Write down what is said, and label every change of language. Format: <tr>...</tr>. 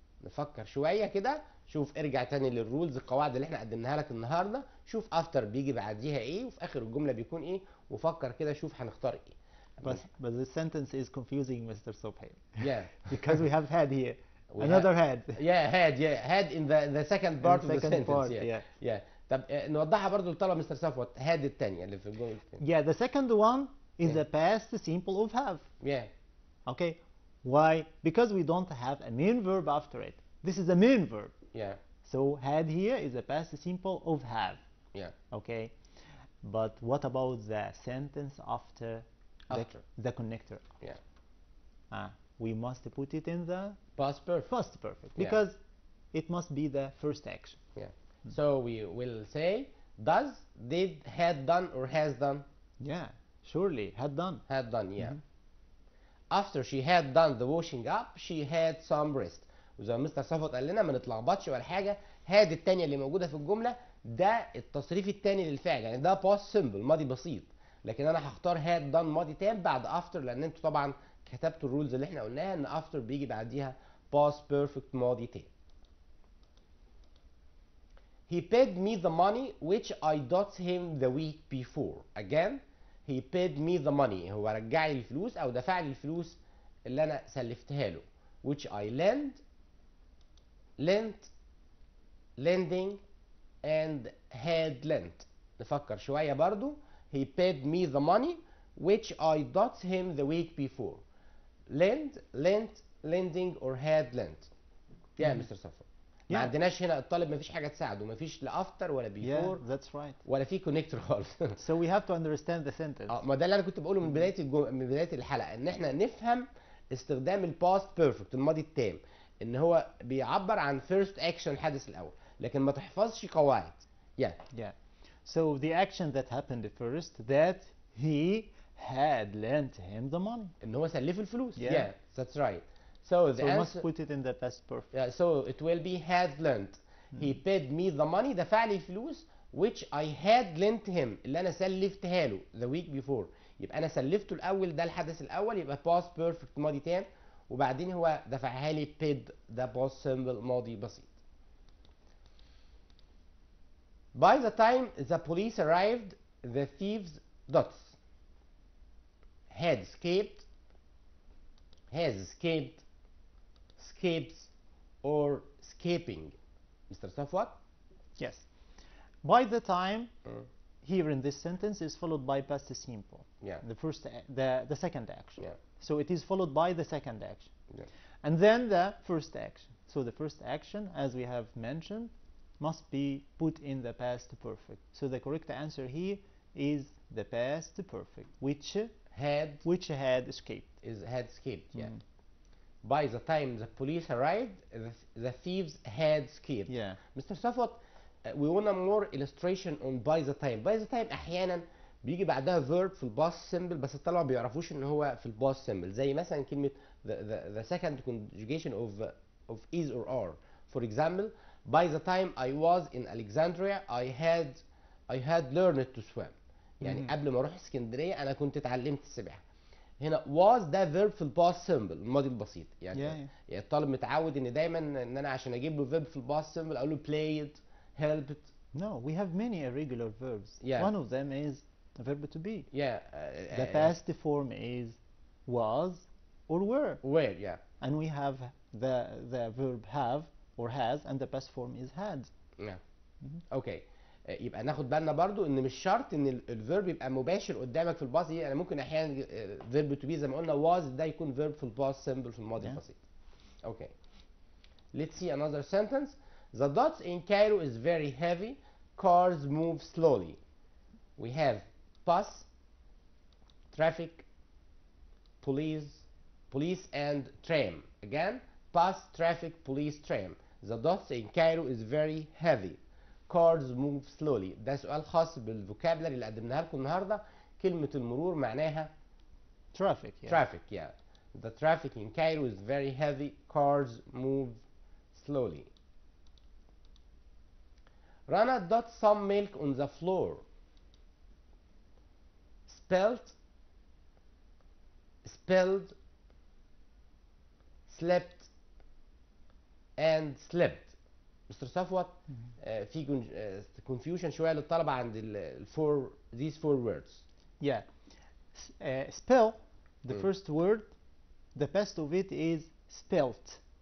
<ar>نفكر شوية كده، شوف ارجع تاني للرولز، القواعد اللي احنا قدمناها لك النهارده، شوف after بيجي بعديها ايه وفي اخر الجملة بيكون ايه، وفكر كده شوف هنختار ايه.</ar> <en>But the sentence is confusing, Mr. Sobhay. Yeah. Because we have had here another had. had in the second part of the second sentence. part, yeah. yeah.</en> <ar>طب نوضحها برضو للطلبة مستر صفوت. had الثانية اللي في الجملة الثانية.</ar> <en>Yeah, the second one is Yeah. the past simple of have. Yeah. Okay, why? Because we don't have a main verb after it. This is a main verb. Yeah. So had here is the past simple of have. Yeah. Okay, but what about the sentence after the connector? Yeah. We must put it in the Past perfect. past perfect Yeah. because it must be the first action. Yeah. So we will say does, did, had done, or has done. Yeah, surely had done. Had done. Yeah. After she had done the washing up, she had some rest.</en> <ar>وزي ما مستر صفوت قال لنا ما نتلخبطش ولا حاجه. had الثانيه اللي موجوده في الجمله ده التصريف الثاني للفعل، يعني ده past simple ماضي بسيط، لكن انا هختار had done ماضي تام بعد after، لان انتوا طبعا كتبتوا الرولز اللي احنا قلناها ان after بيجي بعديها past perfect ماضي تام.</ar> <en>He paid me the money which I got him the week before. Again, he paid me the money.</en> <ar>هو رجع لي الفلوس او دفع لي الفلوس اللي انا سلفتها له.</ar> <en>which I lent, lending, and had lent.</en> <ar>نفكر شوية برضو.</ar> <en>He paid me the money which I got him the week before. Lent, lending, or had lent.</en> <ar>يا مستر صفوت. ما عندناش هنا الطالب ما فيش حاجة تساعده، ما فيش لا after ولا before.</ar> <en>Yeah, that's right.</en> <ar>ولا في connector خالص.</ar> <en>So we have to understand the sentence.</en> <ar>ما ده اللي انا كنت بقوله من بداية من بداية الحلقة، ان احنا نفهم استخدام الباست بيرفكت الماضي التام، ان هو بيعبر عن first action الحدث الاول، لكن ما تحفظش قواعد.</ar> <en>Yeah. So the action that happened first, that he had lent him the money.</en> <ar>ان هو سلفه الفلوس.</ar> <en>Yeah. That's right. So the So we answer. must put it in the past perfect. Yeah, so it will be had lent. He paid me the money.</en> <ar>دفع لي الفلوس</ar> <en>which I had lent him</en> <ar>اللي انا سلفتها له</ar> <en>the week before.</en> <ar>يبقى انا سلفته الاول، ده الحدث الاول، يبقى past perfect ماضي تام، وبعدين هو دفعها لي paid ده past simple ماضي بسيط.</ar> <en>By the time the police arrived, the thieves dots had escaped, has escaped, escapes, or escaping. Mr. Safwat? Yes. By the time here in this sentence is followed by past simple. Yeah. The second action. Yeah. So it is followed by the second action. Yeah. And then the first action. So the first action, as we have mentioned, must be put in the past perfect. So the correct answer here is the past perfect, which had escaped. Had escaped. Yeah. By the time the police arrived, the thieves had escaped. Yeah. Mr. Safwat, we want a more illustration on by the time.</en> <ar>By the time أحيانا بيجي بعدها verb في الباست symbol، بس الطلبة ما بيعرفوش إن هو في الباست symbol، زي مثلا كلمة</ar> <en>the second conjugation of is or are. For example, by the time I was in Alexandria, I had learned to swim.</en> <ar>يعني قبل ما أروح اسكندرية أنا كنت اتعلمت السباحة. هنا was ده verb في الباست سيمبل الماضي البسيط، يعني يعني الطالب متعود ان دايما ان انا عشان اجيب له verb في الباست سيمبل اقول له played, helped.</ar> <en>No, we have many irregular verbs. Yeah. One of them is the verb to be. Yeah. The past form is was or were. Were, yeah. And we have the verb have or has, and the past form is had. Yeah. Okay.</en> <ar>يبقى ناخد بالنا برضو ان مش شرط ان الفيرب يبقى مباشر قدامك في الباص. يعني ممكن احيانا فيرب تو بي زي ما قلنا was ده يكون فيرب في الباص سيمبل في الماضي البسيط.</ar> <en>Okay. Let's see another sentence. The dots in Cairo is very heavy. Cars move slowly. We have bus, traffic, police and tram. Again, bus, traffic, police, tram. The dots in Cairo is very heavy. Cars move slowly.</en> <ar>ده سؤال خاص بالفوكابلري اللي قدمناها لكم النهارده. كلمة المرور معناها</ar> <en>traffic. Yeah. Traffic, yeah. The traffic in Cairo is very heavy. Cars move slowly. Rana got some milk on the floor. Spilled, slept, and slept.</en> <ar>مستر صفوت في confusion شويه للطلبه عند</ar> <en>these four words. Yeah. Spell, the first word, the best of it is spelt.</en>